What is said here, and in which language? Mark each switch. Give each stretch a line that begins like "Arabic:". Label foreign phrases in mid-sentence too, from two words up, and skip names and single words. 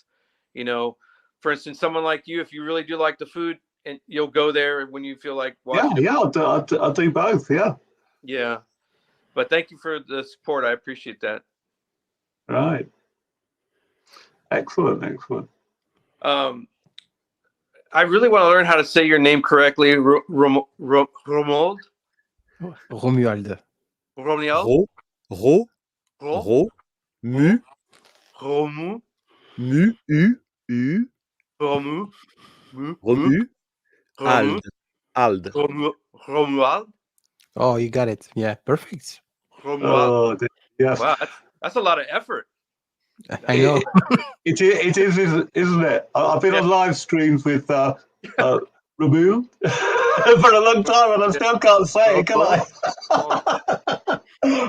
English: You know, for instance, someone like you, if you really do like the food, and you'll go there when you feel like watching. Yeah, I'll do both. Yeah. Yeah. But thank you for the support. I appreciate that. Right. Excellent. I really want to learn how to say your name correctly. Romuald? Romuald. Romuald? Mu. Romu. Mu. U. Romu. Romu. Ald. Romuald. Oh, you got it. Yeah, perfect. Romuald. Oh, yes. Wow, that's a lot of effort. I know. It is, isn't it? I've been on live streams with Rabu for a long time, and I still can't say it, can I?